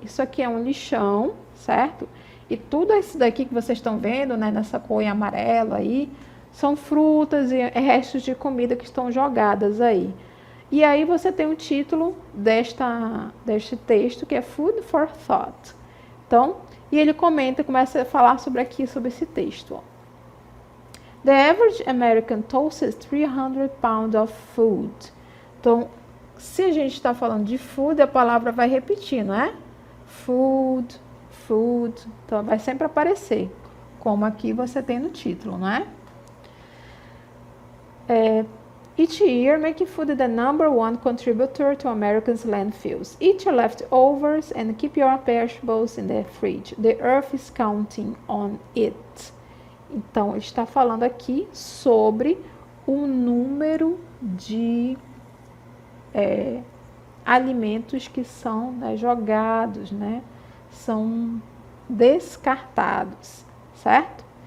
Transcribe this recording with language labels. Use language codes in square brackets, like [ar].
[pt] Isso aqui é um lixão, certo? E tudo isso daqui que vocês estão vendo, né, nessa cor em amarelo aí, são frutas e restos de comida que estão jogadas aí. E aí você tem o título deste texto, que é Food for Thought. Então, e ele começa a falar sobre esse texto, ó. [en] The average American tosses 300 pounds of food. [pt] Então, se a gente está falando de food, a palavra vai repetir, não é? Food, food. Então, vai sempre aparecer, como aqui você tem no título, não é? [en] Each year, making food the #1 contributor to Americans' landfills. Eat your leftovers and keep your perishables in the fridge. The earth is counting on it. [pt] Então, ele está falando aqui sobre o número de alimentos que são, né, jogados, né, são descartados, certo?